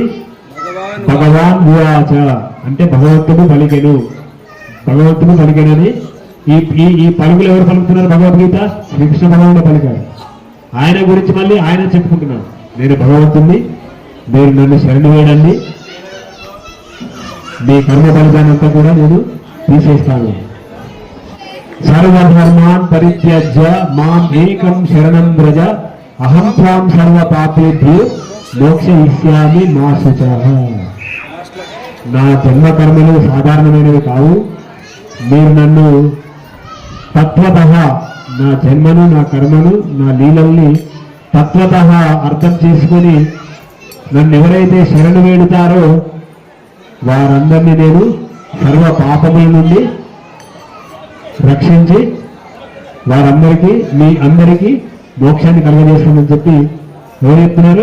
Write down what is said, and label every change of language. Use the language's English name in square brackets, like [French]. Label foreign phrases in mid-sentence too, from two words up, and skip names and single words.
[Sanskrit] భగవాన్ ఉవాచ [Telugu] అంటే భగవంతుడు పలికెను, భగవంతుడు పలికెనని. ఈ పలుకులు ఎవరు పలుకుతున్నారు? భగవద్గీత శ్రీకృష్ణ భగవానుడు పలికారు. ఆయన గురించి మళ్ళీ ఆయన చెప్పుకుంటున్నాడు, నేను భగవంతుణ్ణి, మీరు నన్ను శరణు వేయండి, మీ కర్మ ఫలితానంతా కూడా నేను తీసేస్తాను. [Sanskrit] సర్వధర్మాన్ పరిత్యజ్య మాం ఏకం శరణం వ్రజ అహం త్వాం సర్వ పాపేభ్యో మోక్షయిష్యామి మా శుచః. [Telugu] నా జన్మ కర్మలు సాధారణమైనవి కావు, మీరు నన్ను తత్వతః, నా జన్మను, నా కర్మను, నా లీలల్ని తత్వతః అర్థం చేసుకొని నన్ను ఎవరైతే శరణు వేడుతారో వారందరినీ నేను సర్వ పాపముల నుండి రక్షించి వారందరికీ, మీ అందరికీ మోక్షాన్ని కలుగజేస్తామని చెప్పి ఎవరు చెప్తున్నారు?